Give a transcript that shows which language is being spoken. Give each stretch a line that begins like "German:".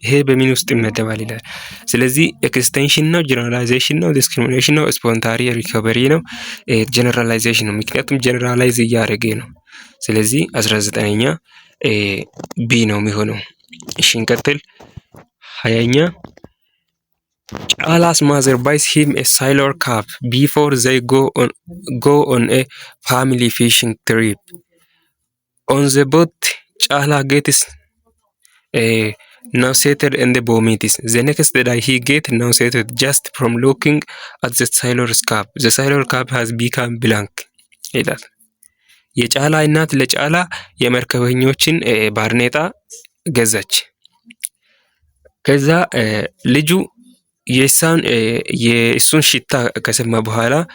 Amharic: ይሄ በምን ውስጥ ይመደባል ይላል። ስለዚህ ኤክስቴንሽን ነው፣ ጀነራላይዜሽን ነው፣ ዲስክሪሚኔሽን ነው፣ ስፖንታሪ ሪኮቨሪ ነው፣ ጀነራላይዜሽን ነው። ምክንያቱም ጀነራላይዝ እያደረገ ነው። ስለዚህ 19ኛ ቢ ነው የሚሆነው። እሺ እንቀጥል። 20ኛ
English: ጫላ's mother buys him a sailor cap before they go on a family fishing trip. On the boat, Chala gets nauseated and vomits. The next day he gets nauseated just from looking at the sailor's cap. The sailor cap has become blank.
Amharic: ይላል። የጫላ እናት ለጫላ የመርከበኞችን ባርኔጣ ገዛች። ከዛ ልጁ የእሱን ሽታ ከሰማ በኋላ